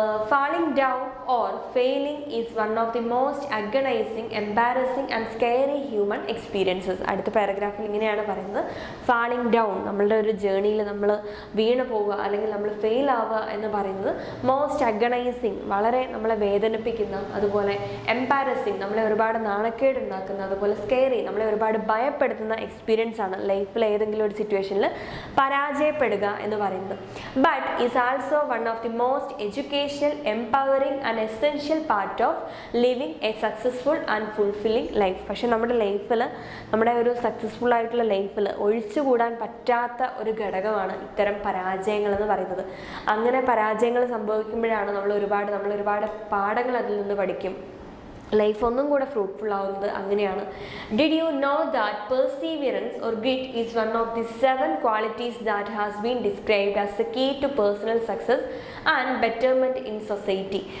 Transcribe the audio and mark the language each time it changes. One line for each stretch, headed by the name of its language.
English: Falling down or failing is one of the most agonizing, embarrassing and scary human experiences.
Malayalam: അടുത്ത പാരഗ്രാഫിൽ ഇങ്ങനെയാണ് പറയുന്നത്. Falling down, നമ്മളുടെ ഒരു ജേണിയിൽ നമ്മൾ വീണ് പോവുക അല്ലെങ്കിൽ നമ്മൾ ഫെയിൽ ആവുക എന്ന് പറയുന്നത് മോസ്റ്റ് അഗണൈസിങ്, വളരെ നമ്മളെ വേദനിപ്പിക്കുന്ന, അതുപോലെ എംബാരസിങ്, നമ്മളെ ഒരുപാട് നാണക്കേട് ഉണ്ടാക്കുന്ന, അതുപോലെ സ്കെയറി, നമ്മളെ ഒരുപാട് ഭയപ്പെടുത്തുന്ന എക്സ്പീരിയൻസ് ആണ് ലൈഫിൽ ഏതെങ്കിലും ഒരു സിറ്റുവേഷനിൽ പരാജയപ്പെടുക എന്ന് പറയുന്നത്.
English: But is also one of the most educational, empowering and essential part of living a successful and fulfilling life.
Malayalam: പക്ഷെ നമ്മുടെ ലൈഫിൽ, നമ്മുടെ ഒരു സക്സസ്ഫുൾ ആയിട്ടുള്ള ലൈഫിൽ ഒഴിച്ചുകൂടാൻ പറ്റാത്ത ഒരു ഘടകമാണ് ഇത്തരം പരാജയങ്ങൾ എന്ന് പറയുന്നത്. അങ്ങനെ പരാജയങ്ങൾ സംഭവിക്കുമ്പോഴാണ് നമ്മൾ ഒരുപാട് പാഠങ്ങൾ അതിൽ നിന്ന് പഠിക്കും. ലൈഫ് ഒന്നും കൂടെ ഫ്രൂട്ട്ഫുൾ ആവുന്നത് അങ്ങനെയാണ്.
English: Did you know that perseverance or grit is one of the 7 qualities that has been described as the key to personal success and betterment in society.